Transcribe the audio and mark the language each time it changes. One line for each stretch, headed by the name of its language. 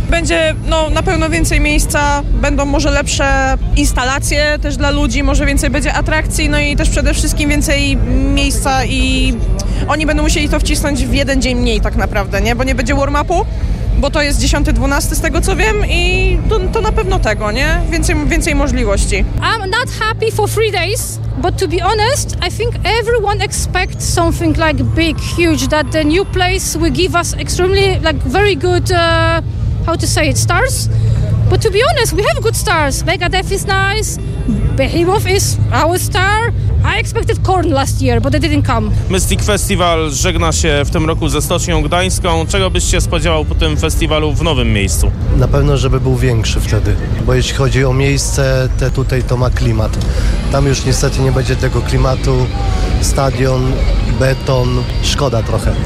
Polish: Będzie, no, na pewno więcej miejsca, będą może lepsze instalacje też dla ludzi, może więcej będzie atrakcji, no i też przede wszystkim więcej miejsca i oni będą musieli to wcisnąć w jeden dzień mniej tak naprawdę, nie? Bo nie będzie warm-upu, bo to jest 10-12 z tego, co wiem, i to na pewno tego, nie? Więcej możliwości.
English: I'm not happy for 3 days, but to be honest, I think everyone expects something like big, huge, that the new place will give us extremely, like very good, how to say it, stars. But to be honest, we have good stars. Megadeth is nice. Behemoth is our star. I expected Korn last year, but they didn't come.
Polish: Mystic Festival żegna się w tym roku ze Stocznią Gdańską. Czego byś się spodziewał po tym festiwalu w nowym miejscu? Na pewno, żeby był większy wtedy. Bo jeśli chodzi o miejsce, te tutaj to ma klimat. Tam już niestety nie będzie tego klimatu. Stadion, beton, szkoda trochę.